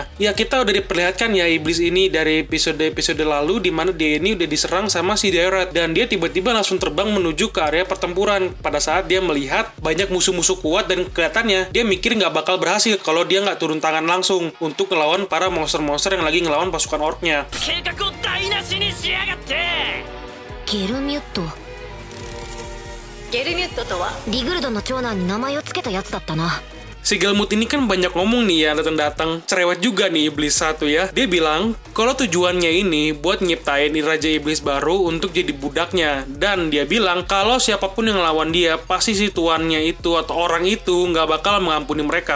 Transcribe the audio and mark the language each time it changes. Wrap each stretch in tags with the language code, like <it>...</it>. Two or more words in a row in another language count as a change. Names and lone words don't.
<id>Ya, kita udah diperlihatkan ya iblis ini dari episode lalu, di mana dia ini udah diserang sama si Dairat, dan dia tiba-tiba langsung terbang menuju ke area pertempuran pada saat dia melihat banyak musuh-musuh kuat, dan kelihatannya dia mikir nggak bakal berhasil kalau dia nggak turun tangan langsung untuk ngelawan para monster-monster yang lagi ngelawan pasukan orknya.</id> <ja>Galmut とはリグルドの長男に名前を付けたやつだったな。</ja> <id>Si Galmut ini kan banyak ngomong nih ya, datang-datang cerewet juga nih iblis satu ya. Dia bilang kalau tujuannya ini buat nyiptain raja iblis baru untuk jadi budaknya, dan dia bilang kalau siapapun yang lawan dia pasti si tuannya itu atau orang itu nggak bakal mengampuni mereka.</id>